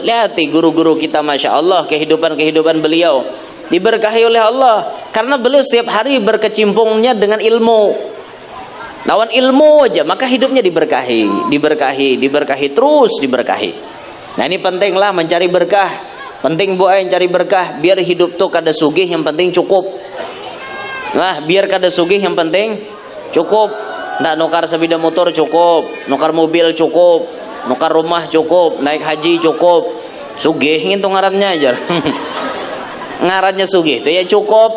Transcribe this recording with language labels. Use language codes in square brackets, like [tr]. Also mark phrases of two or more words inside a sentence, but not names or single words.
[id] Lihat guru-guru kita, Masya Allah, kehidupan-kehidupan beliau diberkahi oleh Allah. Karena beliau setiap hari berkecimpungnya dengan ilmu. [bjn] Lawan ilmu aja, maka hidupnya diberkahi, terus diberkahi. [id] Nah ini pentinglah mencari berkah. Penting buat yang cari berkah, [bjn] biar hidup tuh kada sugih, yang penting cukup. Nah biar kada sugih, yang penting cukup. Nggak nukar sepeda motor cukup, nukar mobil cukup, nukar rumah cukup, naik haji cukup. Sugih itu ngarannya aja. Ngarannya sugih itu ya cukup.